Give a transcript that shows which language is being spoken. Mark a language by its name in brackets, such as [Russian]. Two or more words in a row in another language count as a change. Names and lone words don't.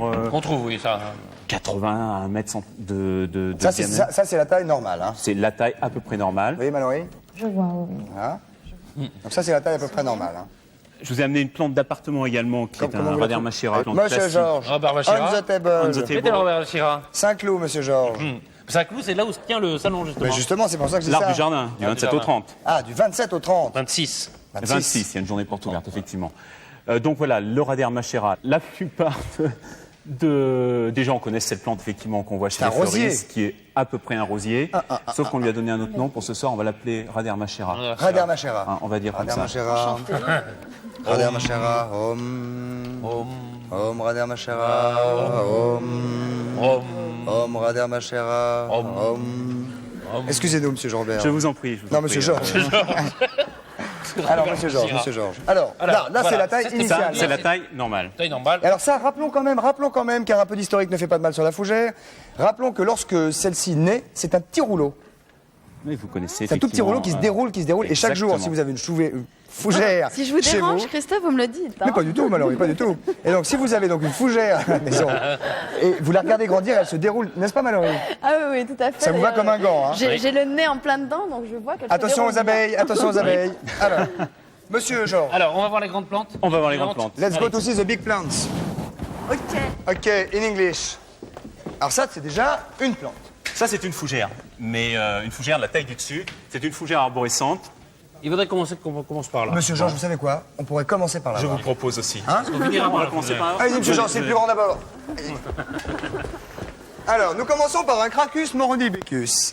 [French] Qu'on trouve, oui, ça. 80 à 1 mètre de Ça, diamètre. c'est la taille normale, hein. C'est la taille à peu près normale. Vous voyez, Mallory? Je vois, oui. Hein Donc ça, c'est la taille à peu près normale, hein. Je vous ai amené une plante d'appartement également, qui est Comment un vous la Rader trouvez? Machera. plante Monsieur classique. Georges. Robert Bachira. [English] On the table. On the table. [French] Mettez le Robert Bachira. Saint-Cloud, monsieur Georges. Saint-Cloud, c'est là où se tient le salon, justement. Mais justement, c'est pour ça que c'est L'arbre ça. du jardin, du L'arbre du 27 au jardin. 30. Ah, du 27 au 30. 26. 26, il y a une journée porte ouverte, effectivement. Donc voilà, le Rader Machera. La plupart des gens connaissent cette plante, effectivement, qu'on voit chez C'est les un rosier. fleuristes, qui est à peu près un rosier. Sauf qu'on lui a donné un autre nom. Pour ce soir, on va l'appeler Rader Machera. Rader Machera. Hein, on va dire comme Rader ça. Machera. Rader Machera. Om. Om Rader Machera. Om. Om Rader Machera. Om. Excusez-nous, monsieur Jean-Bert. Je vous en prie. je vous Non, en monsieur prie. Georges. Alors, monsieur Georges. Alors, là, voilà, c'est la taille ça, c'est Ça, initiale. c'est la taille normale. Taille normale. Et alors ça, rappelons quand même, car un peu d'historique ne fait pas de mal sur la fougère, rappelons que lorsque celle-ci naît, c'est un petit rouleau. Oui, vous connaissez. C'est un tout petit rouleau qui se déroule, et chaque jour, Exactement. si vous avez une fougère Si je vous chez dérange, vous, Christophe, vous me le dites. mais hein. pas du tout, Mallory, pas du tout. Et donc, si vous avez donc une fougère à la maison, et vous la regardez grandir, elle se déroule, n'est-ce pas, Mallory? Ah oui, tout à fait. Ça vous va d'ailleurs. comme un gant, hein? J'ai le nez en plein dedans, donc je vois qu'elle se Attention déroule aux abeilles, attention aux abeilles. Alors, monsieur Georges, Alors, on va voir les grandes plantes. On va voir les grandes plantes. [English] let's go to see the big plants. [French] bien. Ok. [English] Ok, in English. [French] Alors ça, c'est déjà une plante. Ça, c'est une fougère. Mais une fougère de la taille du dessus. C'est une fougère arborescente. Il faudrait qu'on commence par là. Monsieur Georges, vous savez quoi? On pourrait commencer par là. Je vous propose aussi. On finira par la commencer fougère. par Allez, monsieur Georges, c'est le plus grand d'abord. Allez. Alors, nous commençons par un Cracus morondibecus.